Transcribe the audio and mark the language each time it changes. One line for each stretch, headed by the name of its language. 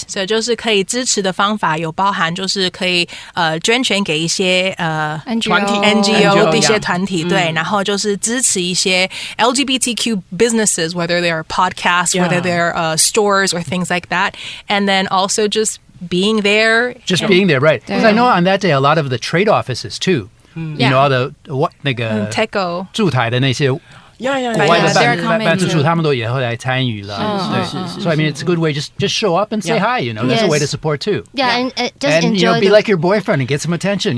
Chinese: 所以就是可以支持的方法有包含就是可以捐钱给一些NGO 的一些团体，对，然后就是支持一些
English: LGBTQ businesses, whether they're podcasts, whether they're stores or things like that, and then also just being there. Just being there, right. Because I know on that day, a lot of the trade offices too, you know, all the 那个 Teco
Chinese: 驻台的那些国外的办事处，他们都也会来参与了。
English: 对， So I mean, it's a good way. Just show up and say hi. You know, that's a way to support too. Yeah, and just enjoy. You know, be like your boyfriend and get some attention.